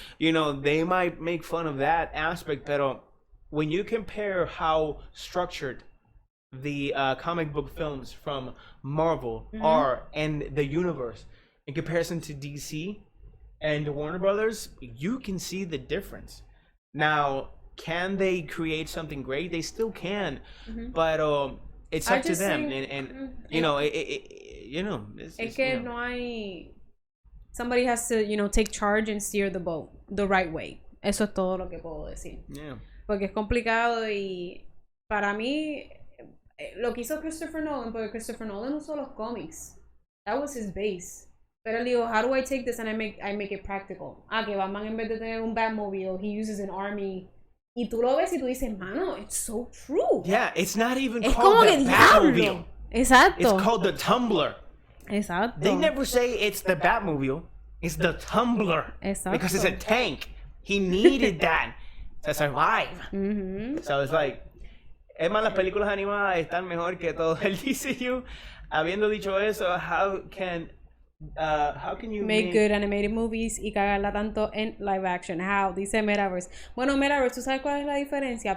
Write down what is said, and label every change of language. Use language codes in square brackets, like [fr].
[en] You know, they might make fun of that aspect, but when you compare how structured the comic book films from Marvel are and the universe in comparison to DC and Warner Brothers, you can see the difference. Now, can they create something great? They still can, but it's up to them. And you know, it's [es] que [en] you know. [es] no hay. [en] Somebody has to, you know, take charge and steer the boat the right way. [es] Eso es todo lo que puedo decir. [en] Yeah. [es] Porque es complicado y para mí lo que hizo Christopher Nolan, porque Christopher Nolan usó los cómics. [en] That was his base. [es] Pero él dijo, [en] how do I take this and I make it practical? [es] Que Batman en vez de tener un Batmobile, [en] he uses an army. [es] Y tú lo ves y tú dices, mano, [en] it's so true. Yeah, it's not even [es] es [en] called [es] como [en] the Batmobile. [es] Exacto. [en] It's called the Tumbler. [es] Exacto. [en] They never say it's the Batmobile. It's the Tumbler. [es] Exacto. [en] Because it's a tank. He needed that to survive. So it's like, [es] es más, las películas animadas están mejor que todo el DCU. Habiendo dicho eso, [en] how can you make good animated movies [es] y cagarla tanto en [en] live action? How? [es] Dice Metaverse. Bueno, Metaverse, ¿tú sabes cuál es la diferencia?